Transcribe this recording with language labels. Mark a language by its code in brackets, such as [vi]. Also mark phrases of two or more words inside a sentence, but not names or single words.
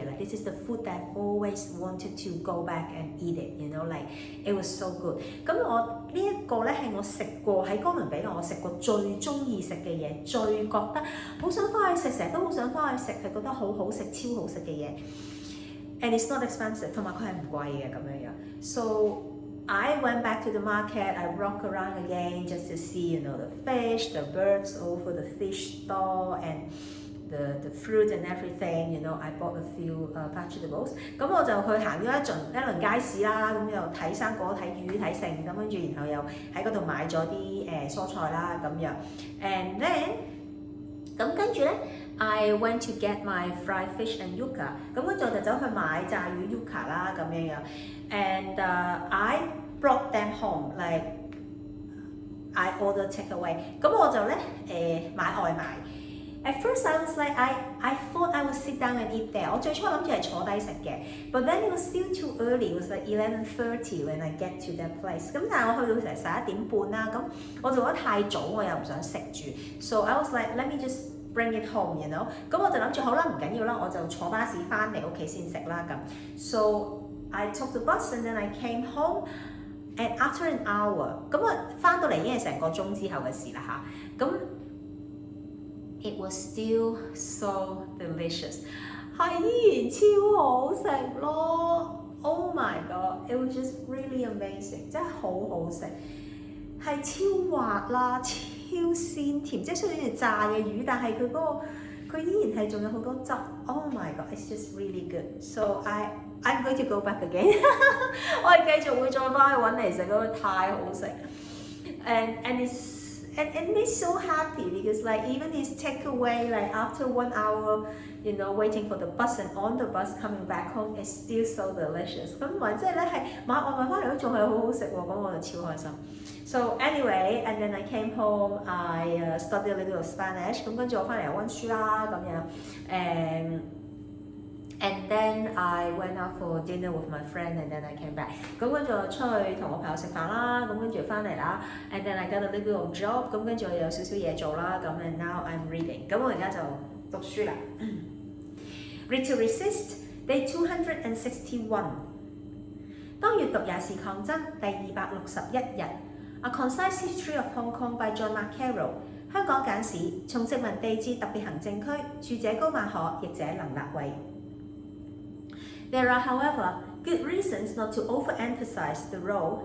[en] Like this is the food that I've always wanted to go back and eat it, you know, like it was so good。 [yue] 咁我呢一個咧係我食過喺哥倫比亞我食過最中意食嘅嘢，最覺得好想翻去食，成日都好想翻去食，係覺得好好食、超好食嘅嘢。 [en] And it's not expensive， [yue] 同埋佢係唔貴嘅咁樣樣。 [en] So I went back to the market, I walked around again just to see, you know, the fish, the birds over the fish stall, and the fruit and everything, you know, I bought a few vegetables。 [yue] 咁我就去行咗一輪街市啦，咁又睇生果、睇魚、睇剩，咁跟住然後又喺嗰度買咗啲蔬菜啦咁樣。 [en] And then [yue] 咁跟住咧 [en] I went to get my fried fish and yuca。 [yue] 咁跟住我就走去買炸魚 yuca 啦咁樣樣。 [en] And I brought them home, like I ordered takeaway。 [yue] 咁我就咧買外賣。 [en] At first I was like I thought I would sit down and eat there。 [yue] 我最初諗住係坐低食嘅 [en] ，but then it was still too early。It was like 11:30 when I get to that place。 [yue] 咁但係我去到成11點半啦，咁我就覺得太早，我又唔想食住。 [en] So I was like let me just bring it home, you know。 [yue] 咁我就諗住好啦，唔緊要啦，我就坐巴士翻嚟屋企先食啦咁。 [en] So I took the bus and then I came home and after an hour， [yue] 咁我翻到嚟已經係成個鐘之後嘅事啦嚇。 [en] 咁 It was still so delicious， [yue] 係依然超好食咯 [en] ！Oh my god，it was just really amazing， [yue] 真係好好食，係超滑啦，超鮮甜，即係雖然係炸嘅魚，但係佢依然係仲有好多汁。 [en] Oh my god，it's just really good。So I'm going to go back again [yue] 我係繼續會再翻去揾嚟食，嗰個太好食。 [en] And they're so happy because like even this takeaway, like after 1 hour, you know, waiting for the bus and on the bus coming back home, it's still so delicious。 [yue] 咁同埋即係咧係買外賣翻嚟都仲係好好食喎，咁我就超開心。 [en] So anyway, and then I came home, I studied a little of Spanish。 [yue] 咁跟住我翻嚟又温書啦咁樣， [en] And then I went out for dinner with my friend, and then I came back。 [yue] 咁跟住我出去同我朋友食飯啦，咁跟住翻嚟啦 ， [en] and then I got a little bit of job， [yue] 咁跟住我有少少嘢做啦，咁 [en] and now I'm reading。 [yue] 咁我而家就讀書啦。 [en] Read to Resist, Day 261。 [yue] 當閱讀也是抗爭，第261 日。A Concise History of Hong Kong by John Carroll。香港簡史，從殖民地至特別行政區，著者高馬可，譯者林立慧。 [en] There are, however, good reasons not to overemphasize the role.